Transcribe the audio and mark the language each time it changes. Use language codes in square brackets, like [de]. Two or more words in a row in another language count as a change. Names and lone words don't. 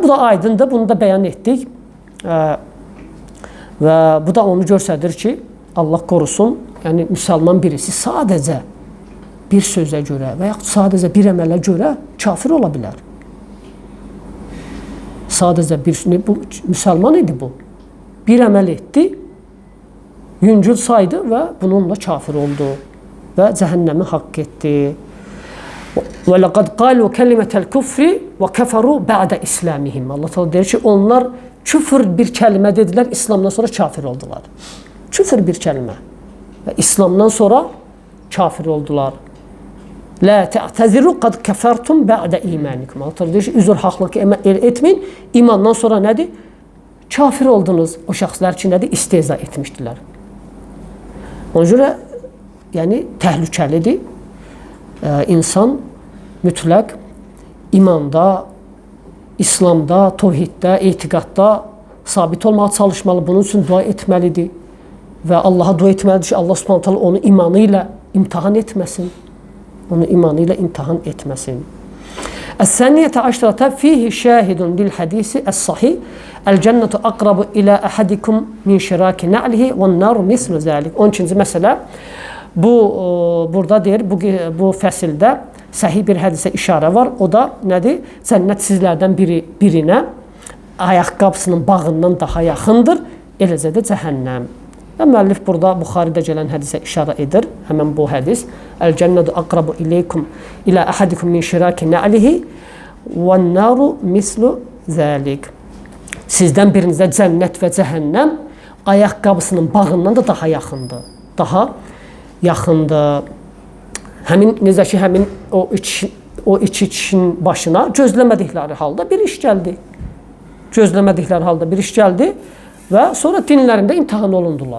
[az] Bu da aydındır, bunu da bəyan etdik. Və bu da onu göstərir ki, Allah qorusun, yəni müsəlman birisi sadəcə bir sözə görə və yaxud sadəcə bir əmələ görə kafir ola bilər. Sadəcə bu müsəlman idi bu. Bir əməl etdi, yüngül saydı və bununla kafir oldu və cəhənnəmi haqq etdi. [ar] ولقد قالوا كلمة الكفر وكفروا بعد إسلامهم. [az] Allah Teala deyir ki, onlar küfr bir kəlmə dedilər, İslamdan sonra kafir oldular. Küfr bir kəlmə və İslamdan sonra kafir oldular. [ar] لا تعتذروا قد كفرتم بعد إيمانكم. [az] Allah deyir ki, üzr haqlıq etməyin. İmandan sonra nədir? Kafir oldunuz. O şəxslər ki, nədir? İstehza etmişdilər. Ona görə yəni təhlükəlidir. İnsan mütləq imanda, İslamda, tövhiddə, etiqadda sabit olmağa çalışmalı. Bunun üçün dua etməlidir. Və Allaha dua etməlidir ki, Allah [ar] سبحانه تعالى [az] onu imanı ilə imtahan etməsin. Onu imanı ilə imtahan etməsin. [ar] الثانية عشرة فيه شاهد للحديث الصحيح. الجنة أقرب إلى أحدكم من شراك نعله والنار مثل ذلك. [az] 12-ci məsələ. Bu burada deyir, bu fəsildə səhih bir hədisə işarə var. O da nədir? Cənnət sizlərdən birinə ayaqqabısının bağından daha yaxındır. Eləcə də cəhənnəm. Və müəllif burada Buxaridə gələn hədisə işarə edir. Həmən bu hədis. [ar] الجنة أقرب إليكم إلى أحدكم من شراك نعله والنار مثل ذلك. [az] Sizdən birinizə cənnət və cəhənnəm ayaqqabısının bağından da daha yaxındır. Daha yaxındır. Necə ki, həmin o iki kişinin başına gözləmədikləri halda bir iş gəldi. Gözləmədikləri halda bir iş gəldi və sonra dinlərində imtahan olundular.